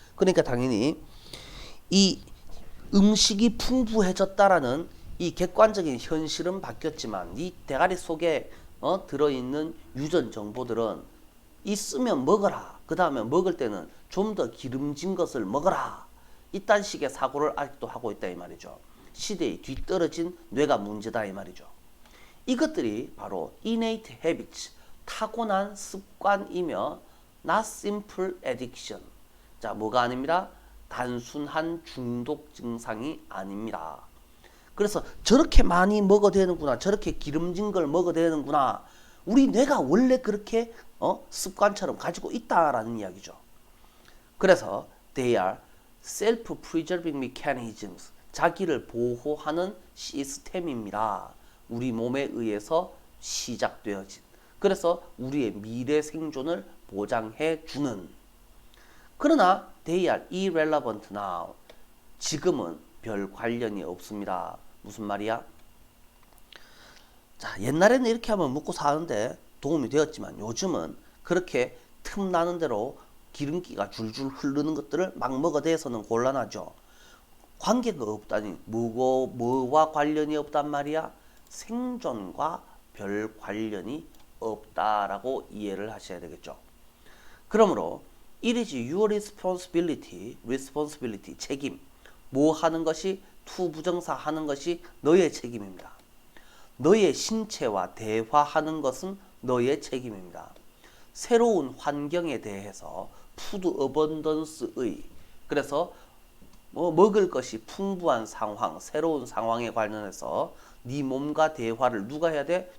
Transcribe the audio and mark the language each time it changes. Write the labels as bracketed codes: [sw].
[ko] 그러니까 당연히 이 음식이 풍부해졌다라는 이 객관적인 현실은 바뀌었지만 이 대가리 속에 들어있는 유전 정보들은 있으면 먹어라. 그 다음에 먹을 때는 좀 더 기름진 것을 먹어라. 이딴 식의 사고를 아직도 하고 있다 이 말이죠. 시대에 뒤떨어진 뇌가 문제다 이 말이죠. [en] 이것들이 바로 innate habits, [ko] 타고난 습관이며 [en] not simple addiction. [ko] 자, 뭐가 아닙니다. 단순한 중독 증상이 아닙니다. 그래서 저렇게 많이 먹어야 되는구나, 저렇게 기름진 걸 먹어야 되는구나, 우리 뇌가 원래 그렇게 습관처럼 가지고 있다라는 이야기죠. 그래서 [en] they are self-preserving mechanisms, [ko] 자기를 보호하는 시스템입니다. 우리 몸에 의해서 시작되어진. 그래서 우리의 미래 생존을 보장해 주는. 그러나 [en] they are irrelevant now. [ko] 지금은 별 관련이 없습니다. 무슨 말이야? 자, 옛날에는 이렇게 하면 먹고 사는데 도움이 되었지만 요즘은 그렇게 틈나는 대로 기름기가 줄줄 흐르는 것들을 막 먹어대서는 곤란하죠. 관계가 없다니 뭐와 관련이 없단 말이야? 생존과 별 관련이 없다라고 이해를 하셔야 되겠죠. 그러므로 [en] it is your responsibility, 책임. [ko] 뭐 하는 것이 to 부정사 하는 것이 너의 책임입니다. 너의 신체와 대화하는 것은 너의 책임입니다. 새로운 환경에 대해서 푸드 어번던스의, 그래서 먹을 것이 풍부한 상황, 새로운 상황에 관련해서 네 몸과 대화를 누가 해야 돼?